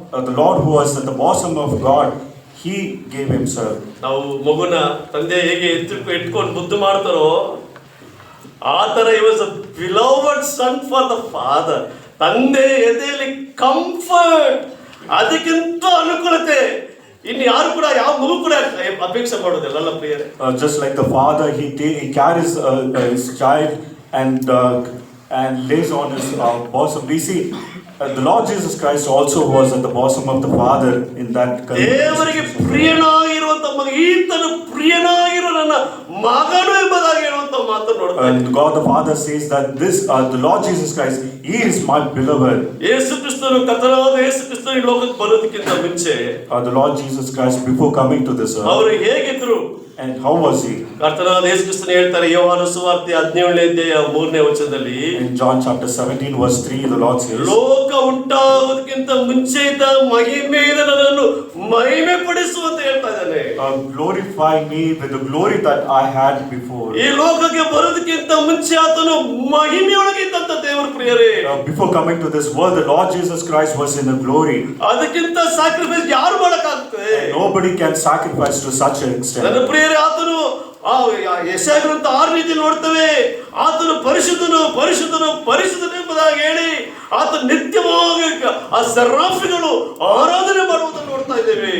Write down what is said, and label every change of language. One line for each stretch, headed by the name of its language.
English: The Lord who was at the bosom of God, He gave Himself.
Kannada: ನಾವು ಮಗುನ ತಂದೆ ಹೇಗೆ ಎತ್ಕೊಂಡು ಮುದ್ದು ಮಾಡ್ತಾರೋ ಆ ತರ
English: he was a beloved son for the father.
Kannada: ತಂದೆ ಎದೆಯಲ್ಲಿ ಕಂಫರ್ಟ್, ಅದಕ್ಕಿಂತ ಅನುಕೂಲತೆ ಇನ್ನು ಯಾರು ಕೂಡ ಯಾವ ಮಗು ಕೂಡ ಅಪೇಕ್ಷೆ ಮಾಡೋದಿಲ್ಲ ಪ್ರಿಯರೇ.
English: Just like the father, he carries his child and lays on his bosom. We see the Lord Jesus Christ also was at the bosom of the Father in that.
Kannada: ದೇವರಿಗೆ ಪ್ರಿಯನಾಗಿರುವಂತ ಮಗ, ಈತನು ಪ್ರಿಯನಾಗಿರೋ ನನ್ನ ಮಗನು ಎಂಬುದಾಗಿ ಹೇಳುವಂತ ಮಾತನ್ನು ನೋಡ್ತಾ
English: And God the Father says that this, the Lord Jesus Christ, He is my beloved.
Kannada: ಯೇಸು ಕ್ರಿಸ್ತನು ಕರ್ತನಾದ ಯೇಸು ಕ್ರಿಸ್ತನು ಈ ಲೋಕಕ್ಕೆ ಬರೋದಕ್ಕಿಂತ ಮುಂಚೆ
English: The Lord Jesus Christ, before coming to this earth,
Kannada: ಅವರು ಹೇಗಿದ್ರು
English: and how was He?
Kannada: ಕರ್ತನಾದ ಯೇಸು ಕ್ರಿಸ್ತನು ಹೇಳ್ತಾರೆ ಯೋಹಾನ ಸುವಾರ್ತೆ 17ನೇ ಅಧ್ಯಾಯ 3ನೇ ವಚನದಲ್ಲಿ,
English: In John chapter 17 verse 3, the Lord says,
Kannada: ಲೋಕ ಉಂಟಾಗೋದಕ್ಕಿಂತ ಮುಂಚೆ ಇದ್ದ ಮಹಿಮೆಯಿಂದ ನನ್ನನ್ನು ಮಹಿಮೆ ಪಡಿಸು ಅಂತ ಹೇಳ್ತಾ ಇದ್ದಾನೆ.
English: glorify me with the glory that I had before.
Kannada: ಈ ಲೋಕಕ್ಕೆ ಬರೋದಕ್ಕಿಂತ ಮುಂಚೆ ಆತನು ಮಹಿಮೆಯೊಳಗೆ ಇದ್ದಂತ ದೇವರ ಪ್ರಿಯರೇ,
English: Before coming to this world, the Lord Jesus Christ was in the glory.
Kannada: ಅದಕ್ಕಿಂತ ಸ್ಯಾಕ್ರಿಫೈಸ್ ಯಾರು ಮಾಡಕ್ಕಾಗ್ತದೆ?
English: Nobody can sacrifice to such an extent.
Kannada: ನನ್ನ ಪ್ರಿಯರೇ, ಆತನು ಯೆಶಾಯ ಗ್ರಂಥ 6 ರೀತಿಯಲ್ಲಿ ನೋಡ್ತೇವೆ, ಆತನು ಪರಿಶುದ್ಧನು ಪರಿಶುದ್ಧನು ಪರಿಶುದ್ಧನು ಎಂಬುದಾಗಿ ಹೇಳಿ ಆತ ನಿತ್ಯವಾಗಿ ಆ ಸೆರಾಫಿಗಳು ಆರಾಧನೆ ಮಾಡುವುದನ್ನು ನೋಡ್ತಾ ಇದ್ದೇವೆ.